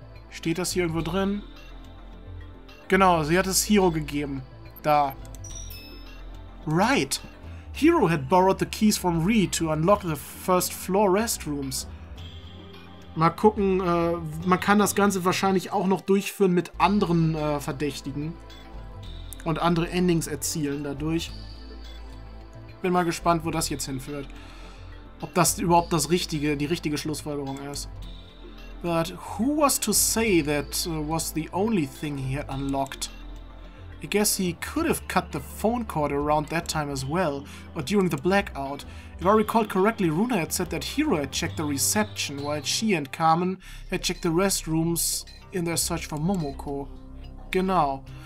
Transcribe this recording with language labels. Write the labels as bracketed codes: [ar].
[de] Steht das hier irgendwo drin? Genau, sie hat es Hiro gegeben. [en] Da. Right! Hiro had borrowed the keys from Rie to unlock the first floor restrooms. [de] Mal gucken, man kann das Ganze wahrscheinlich auch noch durchführen mit anderen Verdächtigen. Und andere Endings erzielen dadurch. Bin mal gespannt, wo das jetzt hinführt. Ob das überhaupt die richtige Schlussfolgerung ist. [en] But who was to say that was the only thing he had unlocked? I guess he could have cut the phone cord around that time as well, or during the blackout. If I recall correctly, Runa had said that Hiro had checked the reception, while she and Carmen had checked the restrooms in their search for Momoko. Genau.